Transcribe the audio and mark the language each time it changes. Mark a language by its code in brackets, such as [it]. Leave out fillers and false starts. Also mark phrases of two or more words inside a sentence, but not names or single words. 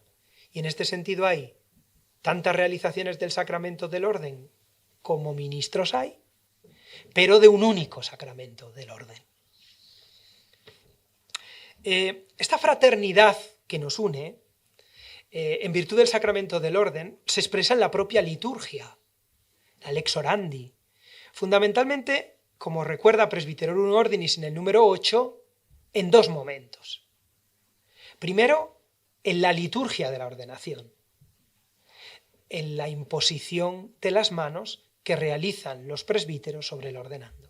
[es] Y en este sentido hay tantas realizaciones del sacramento del orden como ministros hay, pero de un único sacramento del orden. Esta fraternidad que nos une, en virtud del sacramento del orden, se expresa en la propia liturgia, la [la] lex orandi. [es] Fundamentalmente, como recuerda Presbyterorum Ordinis en el número 8, en dos momentos. Primero, en la liturgia de la ordenación, en la imposición de las manos que realizan los presbíteros sobre el ordenando.